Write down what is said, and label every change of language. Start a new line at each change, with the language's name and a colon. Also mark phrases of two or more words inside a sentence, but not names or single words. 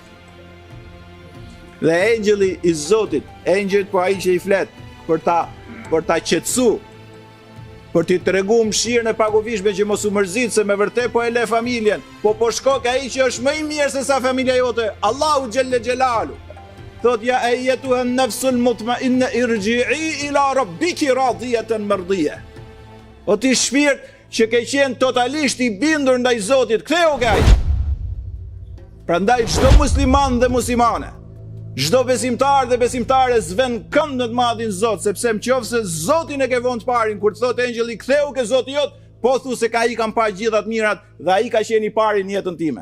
Albanian: Dhe engjëlli i Zotit, engjëjt po ai që i flet për ta qetësu, për t'i tregu mëshirën e pakuvishme që mos u mërzit, se me vërtet po e le familjen, po shko ka ai që është më i mirë se sa familja jote,
Arabic: الله جل جلاله.
Albanian: Thot
Arabic: يا أيتها النفس المطمئنة ارجعي إلى ربك راضية مرضية.
Albanian: O ti shpirt që ke qenë totalisht i bindur ndaj Zotit, ktheu ke ai. Prandaj çdo musliman dhe muslimane, çdo besimtar dhe besimtare zven kënd në të madhin Zot, sepse nëse Zotin e ke vënë të parin, kur thot engjëlli ktheu ke Zoti jot, po thu se ka i kam pa gjithat mirat dhe ai ka qenë i pari në jetën time.